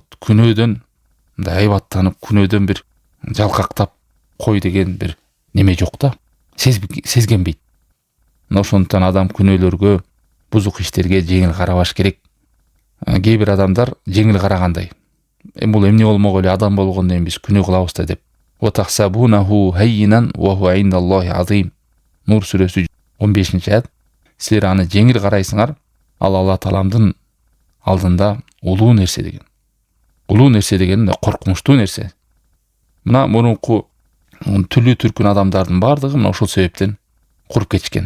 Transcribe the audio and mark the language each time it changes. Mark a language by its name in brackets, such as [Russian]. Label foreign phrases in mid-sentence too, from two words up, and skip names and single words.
[Kyrgyz] Күнөөдөн мындай айбаттанып, күнөөдөн бир жалкактап кой деген бир неме жок да. Сезгенбейт. Мына ошондуктан адам күнөөлөргө, бузук иштерге жеңил карабаш керек. Кээ бир адамдар жеңил карагандай. Бул эмне болмок эле, адам болгондон кийин биз күнөө кылабыз да деп. [Arabic] وتحسبونه هينا وهو عند الله عظيم. [Kyrgyz] Нур сүрөсү 15-аят. Силер аны жеңил карайсыңар, ал Алла Тааламдын алдында улуу нерсе деген. Улуу нерсе деген коркунучтуу нерсе. Мына мурунку түрлүү түркүн адамдардын бардыгы мына ошол себептен куруп кетишкен.